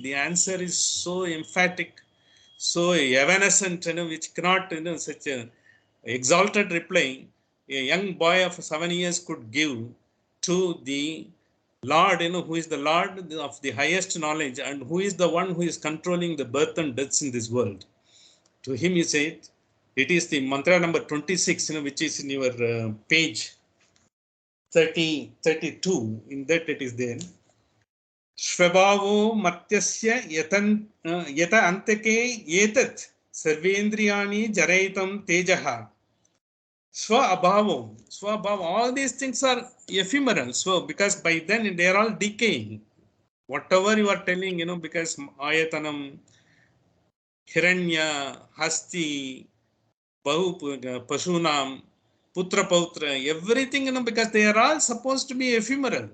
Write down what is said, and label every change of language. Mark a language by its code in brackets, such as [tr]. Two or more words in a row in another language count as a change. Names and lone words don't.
[en] The answer is so emphatic, so evanescent, which cannot, such a exalted reply a young boy of 7 years could give to the Lord, who is the Lord of the highest knowledge and who is the one who is controlling the birth and deaths in this world. To him he said, it is the mantra number 26, which is in your page 32. In that it is there. [sa] Shvabhavo matyasya yata antake yetat sarvendriyani jaraitam tejaha. [en] Swabhava, all these things are ephemeral. So, because by then they are all decaying. Whatever you are telling, because [pi] Ayatanam, Hiranya, Hasti, Pashunam, Putra Pautra, [en] everything, because they are all supposed to be ephemeral.